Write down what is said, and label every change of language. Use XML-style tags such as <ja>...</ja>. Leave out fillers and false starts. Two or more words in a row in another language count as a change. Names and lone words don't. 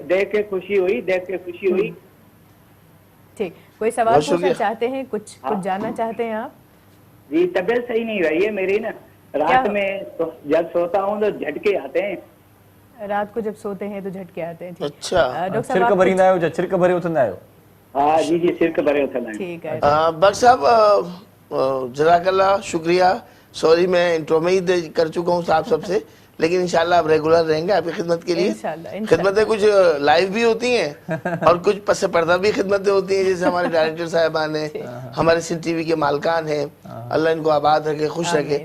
<ur>دیکھ کے خوشی ہوئی. ٹھیک, کوئی سوال پوچھنا چاہتے ہیں, کچھ جاننا چاہتے ہیں آپ؟ جی طبیعت صحیح نہیں رہی ہے میری نا, رات میں جب سوتا ہوں تو جھٹکے آتے ہیں. رات کو جب سوتے ہیں تو جھٹکے آتے ہیں. اچھا, ڈاکٹر</ur> <sd>چھرک بھریندا آहियो छा छिरक भरे उथंदा आहियो?</sd> <ur>ہاں جی جی چھرک بھرے اٹھنا ہے. ٹھیک ہے. بخش صاحب</ur> <ar>جزاک اللہ,</ar> <ur>شکریہ. سوری میں انٹرو میں ہی کر چکا ہوں صاحب سب سے, لیکن انشاءاللہ آپ ریگولر رہیں گے آپ کی خدمت کے لیے. خدمتیں کچھ لائیو بھی ہوتی ہیں اور کچھ پس پردہ بھی خدمتیں ہوتی ہیں, جیسے ہمارے ڈائریکٹر صاحبان ہیں, ہمارے سندھ ٹی وی کے مالکان ہیں, اللہ ان کو آباد رکھے, خوش رکھے.</ur>